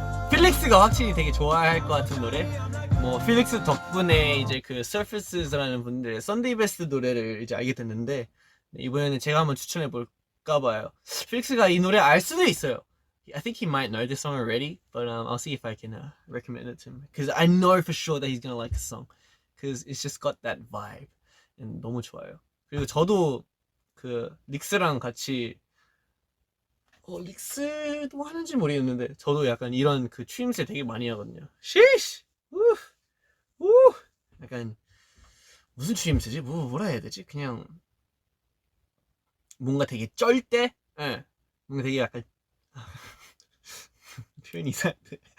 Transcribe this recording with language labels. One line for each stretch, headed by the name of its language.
Korean: 필릭스가 확실히 되게 좋아할 것 같은 노래. 뭐 필릭스 덕분에 이제 그 서피스라는 분들의 썬데이 베스트 노래를 이제 알게 됐는데 이번에는 제가 한번 추천해 볼까 봐요. 필릭스가 이 노래 알 수도 있어요.
English: I think he might know this song already, but I'll see if I can recommend it to him because I know for sure that he's gonna like the song because it's just got that vibe and
Korean: 너무 좋아요. 그리고 저도 그 릭스랑 같이 릭스도 하는지 모르겠는데 저도 약간 이런 그 추임새 되게 많이 하거든요. 시시 우 약간 무슨 추임새지? 뭐라 해야 되지? 그냥 뭔가 되게 쩔 때, 예, 뭔가 되게 약간 표현이 이상한데.